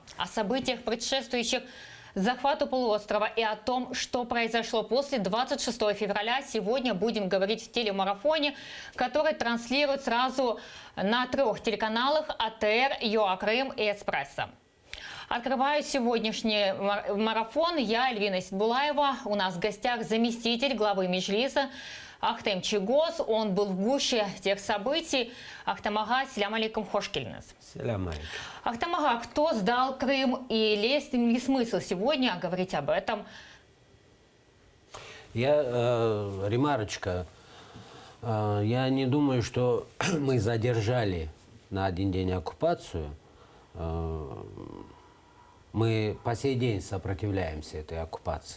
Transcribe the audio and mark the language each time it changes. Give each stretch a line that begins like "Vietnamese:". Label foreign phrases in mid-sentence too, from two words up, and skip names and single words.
Russian: О событиях, предшествующих захвату полуострова и о том, что произошло после 26 февраля, сегодня будем говорить в телемарафоне, который транслируют сразу на 3 телеканалах: АТР, ЮА Крым и Эспрессо. Открываю сегодняшний марафон я, Эльвина Сидбулаева. У нас в гостях заместитель главы Меджлиса Ахтем Чийгоз. Он был в гуще тех событий.
Crimean Tatar: Ахтем ага, селям алейкум, хош келдиңиз. Селям алейкум.
Russian: Ахтем ага, кто сдал Крым и есть ли смысл сегодня говорить об этом? Ремарочка. Я не думаю, что мы задержали на один день оккупацию. Мы по сей день сопротивляемся этой оккупации.